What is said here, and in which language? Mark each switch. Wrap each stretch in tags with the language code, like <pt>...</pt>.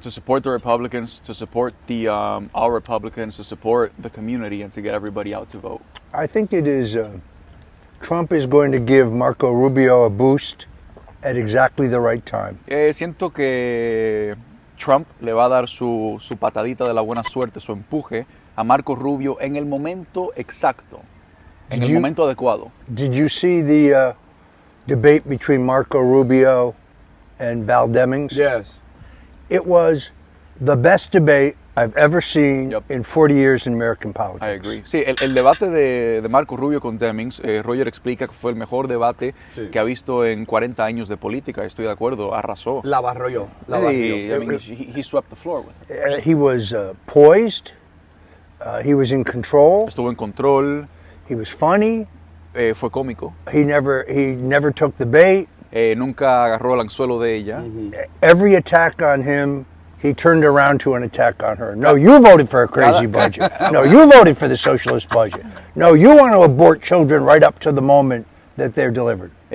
<en>To support the Republicans, to support our Republicans, to support the community, and to get everybody out to vote. I think it is, Trump is going to give Marco Rubio a boost at exactly the right time.</en> <es>Siento que Trump le va a dar su patadita de la buena suerte, su empuje a Marco Rubio en el momento exacto, en el momento adecuado.</es> <en>Did you see the debate between Marco Rubio and Val Demings? Yes. It was the best debate I've ever seen in 40 years in American politics. I agree.</en> <es>Sí, el debate de Marco Rubio con Demings, Roger explica que fue el mejor debate que ha visto en 40 años de política. Estoy de acuerdo, arrasó. La barrió.</es> <en>I mean, he swept the floor with it. He was poised. He was in control.</en> <es>Estuvo en control.</es> <en>He was funny.</en> <es>Fue cómico.</es> <en>He never took the bait.</en> <es>Nunca agarró el anzuelo de ella.</es> <en>Every attack on him, he turned around to an attack on her. No, you voted for a crazy budget. No, you voted for the socialist budget. No, you want to abort children right up to the moment that they're delivered.</en>